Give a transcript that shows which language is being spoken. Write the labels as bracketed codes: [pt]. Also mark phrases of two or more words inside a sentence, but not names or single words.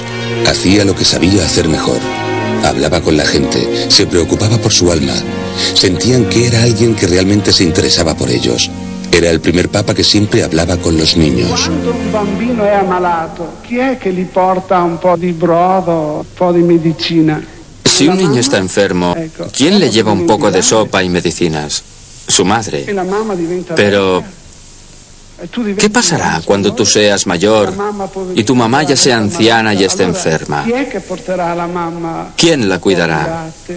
[es] Hacía lo que sabía hacer mejor. Hablaba con la gente, se preocupaba por su alma. Sentían que era alguien que realmente se interesaba por ellos. Era el primer papa que siempre hablaba con los niños. [it] Cuando un bambino è ammalato, chi è che gli porta un po' di brodo, un po' di medicina? [es] Si un niño está enfermo, ¿quién le lleva un poco de sopa y medicinas? Su madre. Pero ¿qué pasará cuando tú seas mayor y tu mamá ya sea anciana y esté enferma? ¿Quién la cuidará?